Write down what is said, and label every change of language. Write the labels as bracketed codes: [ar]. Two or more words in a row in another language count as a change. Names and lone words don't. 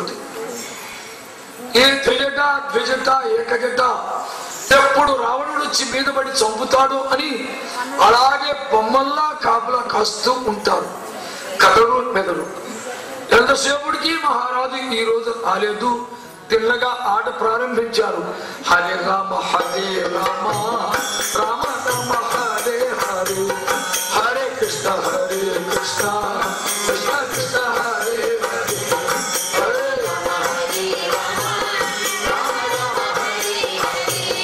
[te] ఏ త్రిజట ద్విజట ఏకజట ఎప్పుడు రావణుడు వచ్చి మీద పడి చంపుతాడు అని అలాగే బొమ్మల్లా కాపలా కాస్తూ ఉంటారు కథలు మెదడు. ఎంతసేపుడికి మహారాజు ఈ రోజు రాలేదు. తిన్నగా ఆట ప్రారంభించారు. [sa] హరే రామ హరే రామ రామ రామ హరే హరే, హరే కృష్ణ హరే కృష్ణ కృష్ణ కృష్ణ హరే హరే, హరే రామ హరే రామ రామ రామ హరే హరే,